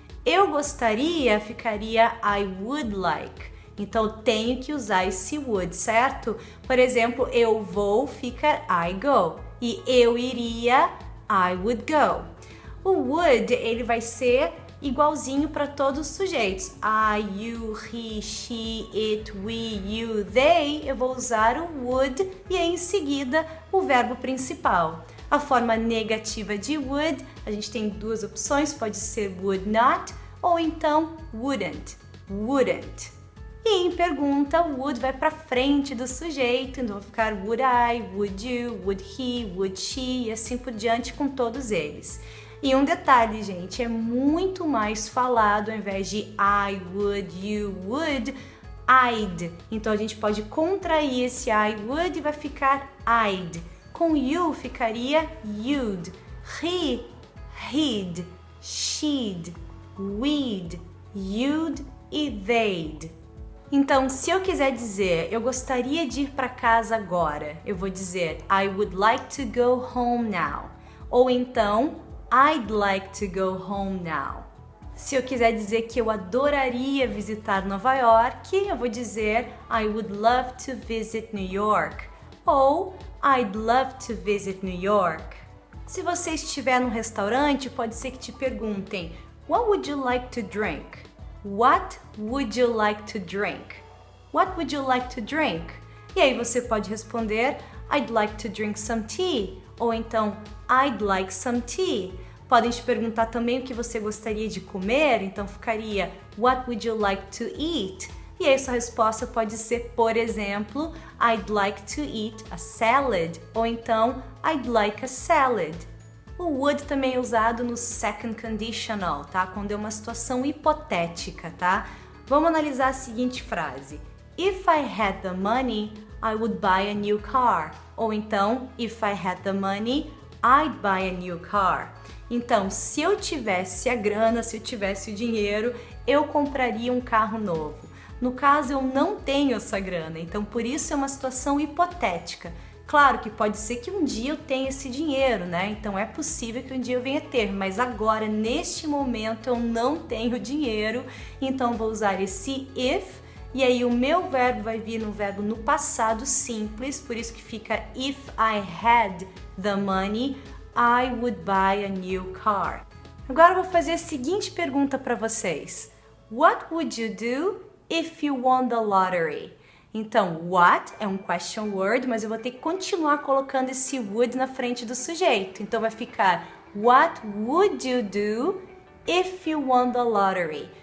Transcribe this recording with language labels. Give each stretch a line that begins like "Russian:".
Portuguese: Eu gostaria ficaria
English: I would like.
Portuguese: Então eu tenho que usar esse would, certo? Por exemplo, eu vou fica
English: I go.
Portuguese: E eu iria,
English: I would go.
Portuguese: O would, ele vai ser igualzinho para todos os sujeitos.
English: I, you, he, she, it, we, you, they.
Portuguese: Eu vou usar o would e aí em seguida o verbo principal. A forma negativa de would, a gente tem duas opções, pode ser would not ou então wouldn't, wouldn't. E em pergunta, would vai para frente do sujeito, então vai ficar would I, would you, would he, would she e assim por diante com todos eles. E um detalhe, gente, é muito mais falado ao invés de I, would, you, would, I'd. Então a gente pode contrair esse I would e vai ficar I'd. Com you ficaria you'd, he, he'd, she'd, we'd, you'd e they'd. Então, se eu quiser dizer eu gostaria de ir para casa agora, eu vou dizer
English: I would like to go home now.
Portuguese: Ou então
English: I'd like to go home now.
Portuguese: Se eu quiser dizer que eu adoraria visitar Nova York, eu vou dizer
English: I would love to visit New York. Ou I'd love to visit New York.
Portuguese: Se você estiver num restaurante, pode ser que te perguntem
English: What would you like to drink? What would you like to drink? What would you like to drink?
Portuguese: E aí você pode responder
English: I'd like to drink some tea.
Portuguese: Ou então
English: I'd like some tea.
Portuguese: Podem te perguntar também o que você gostaria de comer, então ficaria
English: What would you like to eat?
Portuguese: E aí sua resposta pode ser, por exemplo,
English: I'd like to eat a salad,
Portuguese: ou então
English: I'd like a salad.
Portuguese: O would também é usado no second conditional, tá? Quando é uma situação hipotética, tá? Vamos analisar a seguinte frase.
English: If I had the money, I would buy a new car.
Portuguese: Ou então,
English: if I had the money, I'd buy a new car.
Portuguese: Então, se eu tivesse a grana, se eu tivesse o dinheiro, eu compraria um carro novo. No caso, eu não tenho essa grana, então por isso é uma situação hipotética. Claro que pode ser que um dia eu tenha esse dinheiro, né? Então é possível que um dia eu venha ter, mas agora, neste momento, eu não tenho dinheiro, então vou usar esse if, e aí o meu verbo vai vir no verbo no passado simples, por isso que fica
English: if I had the money, I would buy a new car.
Portuguese: Agora eu vou fazer a seguinte pergunta para vocês.
English: What would you do if you won the lottery?
Portuguese: Então, what é um question word, mas eu vou ter que continuar colocando esse would na frente do sujeito. Então vai ficar
English: What would you do if you won the lottery?